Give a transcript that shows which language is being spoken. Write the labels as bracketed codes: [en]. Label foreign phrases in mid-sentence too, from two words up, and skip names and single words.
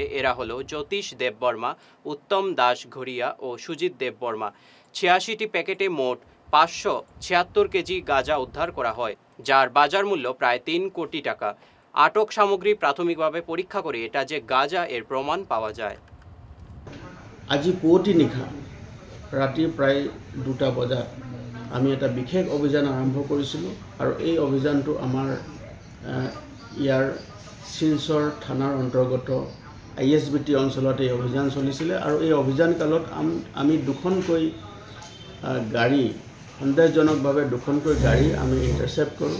[bn] এরা হলো জ্যোতিষ দেববর্মা, উত্তম দাস ঘড়িয়া ও সুজিত দেববর্মা। 86টি প্যাকেটে মোট 576 কেজি গাঁজা উদ্ধার করা হয়, যার বাজার মূল্য প্রায় 3 কোটি টাকা। আটক সামগ্রী প্রাথমিকভাবে পরীক্ষা করে এটা যে গাঁজা এর প্রমাণ পাওয়া যায়। [as] আজি পুৱতি নিশা ৰাতি প্ৰায় 2টা বজাত আমি এটা বিশেষ অভিযান আৰম্ভ কৰিছিলোঁ আৰু এই অভিযানটো আমাৰ ইয়াৰ শিলচৰ থানাৰ অন্তৰ্গত আইএছবিটি অঞ্চলত এই অভিযান চলিছিলে আৰু এই অভিযান কালত আমি দুখনকৈ গাড়ী, সন্দেহজনকভাৱে দুখনকৈ গাড়ী আমি ইণ্টাৰচেপ্ট কৰোঁ।